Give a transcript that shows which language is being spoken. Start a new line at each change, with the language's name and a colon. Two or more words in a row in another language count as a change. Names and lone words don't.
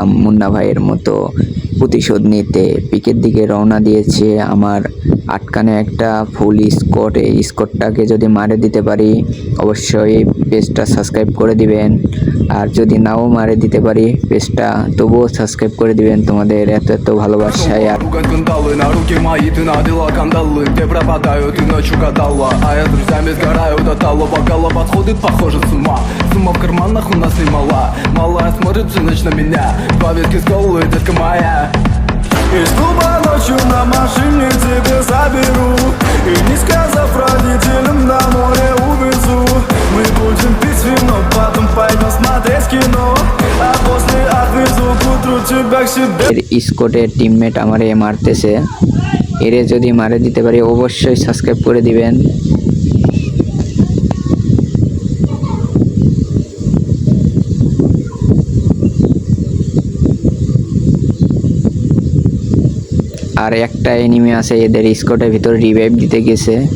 Bangla: মুন্না ভাইয়ের মতো প্রতিশোধ নিতে পিকের দিকে রওনা দিয়েছে আমার আটকানে একটা
English: full squad.
Bangla: এই স্কোয়াডটাকে যদি মারে দিতে পারি অবশ্যই পেজটা সাবস্ক্রাইব করে দিবেন, আর যদি নাও মারে দিতে পারি পেজটা তবুও সাবস্ক্রাইব করে দিবেন। তোমাদের এত এত ভালোবাসায় আর
Russian: На руки мои ты надела кандалы, где пропадаю, ты ночью гадала. А я с друзьями сгораю до талого, бокала подходит, похоже с ума. Сумма в карманах у нас немала, малая смотрит всю ночь на меня. Два виски с колой, детка моя. Из клуба ночью на машине тебе заберу, и не сказав родителям на море увезу. Мы будем пить вино, потом пойдем смотреть кино, а после отвезу к утру тебя к себе.
Bangla: স্কোয়াডের টিমমেট আমারে মারতেছে, এরে যদি মারে দিতে পারি অবশ্যই সাবস্ক্রাইব করে দিবেন। আর একটা এনিমি আছে এদের স্কোয়াডের ভিতরে, রিভাইভ দিতে গেছে।